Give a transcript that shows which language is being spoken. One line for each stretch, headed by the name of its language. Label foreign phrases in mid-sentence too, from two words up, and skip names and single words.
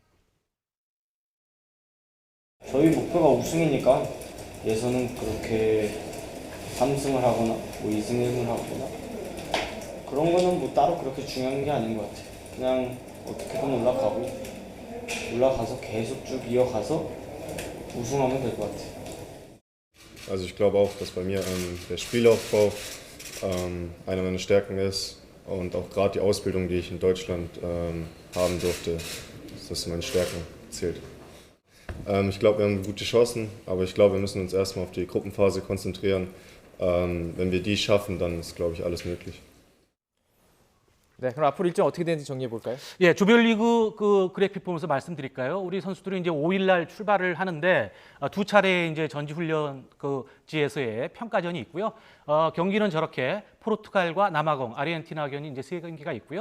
Korean: 저희 목표가 우승이니까 예선은 그렇게 3승을 하거나 뭐 2승 1을 하거나 그런 거는 뭐 따로 그렇게 중요한 게 아닌 것 같아요. 그냥 어떻게든 올라가서 계속 쭉 이어가서 우승하면 될 것 같아요.
German: Also ich glaube auch, dass bei mir der Spielaufbau eine meiner Stärken ist und auch gerade die Ausbildung, die ich in Deutschland haben durfte, dass das zu meinen Stärken zählt. Ich glaube, wir haben gute Chancen, aber ich glaube, wir müssen uns erstmal auf die Gruppenphase konzentrieren. Wenn wir die schaffen, dann ist, glaube ich, alles möglich.
Korean: 네, 그럼 앞으로 일정 어떻게 되는지 정리해 볼까요? 예, 조별리그 그 그래픽 보면서 말씀드릴까요? 우리 선수들이 이제 5일 날 출발을 하는데 두 차례 이제 전지 훈련 지에서의 평가전이 있고요. 경기는 저렇게 포르투갈과 남아공, 아르헨티나견이 이제 3경기가 있고요.